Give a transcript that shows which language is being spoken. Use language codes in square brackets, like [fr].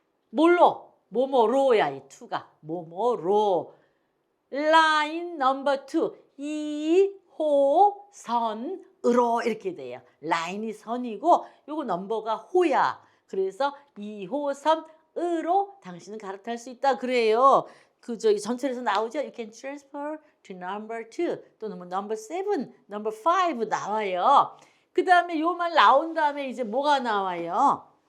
[ko] 뭘로? 뭐뭐로야 이 2가. 뭐뭐로. [en] line number 2 [ko] 2호선으로 이렇게 돼요. 라인이 선이고 요거 넘버가 호야. 그래서 2호선으로 당신은 갈아탈 수 있다 그래요. 전철에서 나오죠. [en] You can transfer to number 2 [ko] 또는 뭐 [en] number 7, number 5 [ko] 나와요. 그 다음에 요 말 나온 다음에 이제 뭐가 나와요?